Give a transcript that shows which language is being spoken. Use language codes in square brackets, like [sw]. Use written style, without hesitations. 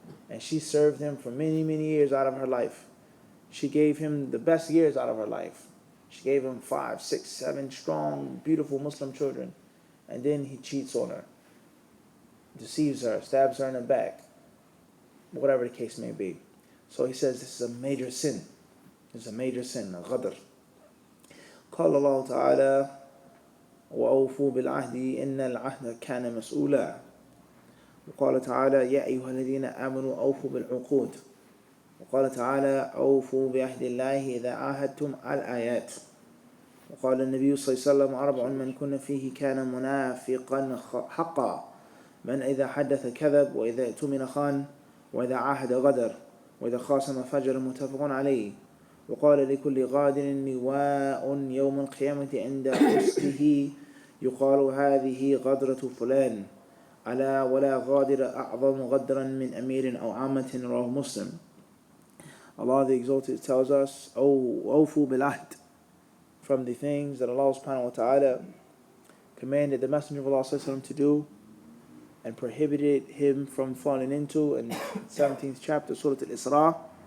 [en] And she served him for many, many years out of her life. She gave him the best years out of her life. She gave him 5, 6, 7 strong, beautiful Muslim children. And then he cheats on her, deceives her, stabs her in the back, whatever the case may be. So he says this is a major sin. It's a major sin, a ghadr. [ar] قال الله تعالى وأوفوا بالعهد إن العهد كان مسؤولا. وقال تعالى يا أيها الذين آمنوا أوفوا بالعقود. وقال تعالى أوفوا بعهد الله إذا عاهدتم الآيات. وقال النبي صلى الله عليه وسلم 4 من كن فيه كان منافقا حقا من إذا حدث كذب وإذا اؤتمن خان وإذا عاهد غدر وإذا خاصم فجر متفق عليه. وقال لكل غادر لواء يوم القيامة عند أسته يقال هذه غدرة فلان ألا ولا غادر أعظم غدرا من أمير أو عامة. رواه مسلم. [en] Allah the Exalted tells us, [ar] "O awfu bil ahd," [en] from the things that Allah subhanahu wa ta'ala commanded the Messenger of Allah sallallahu alaihi wasallam to do and prohibited him from falling into in 17th chapter Surah Al-Isra.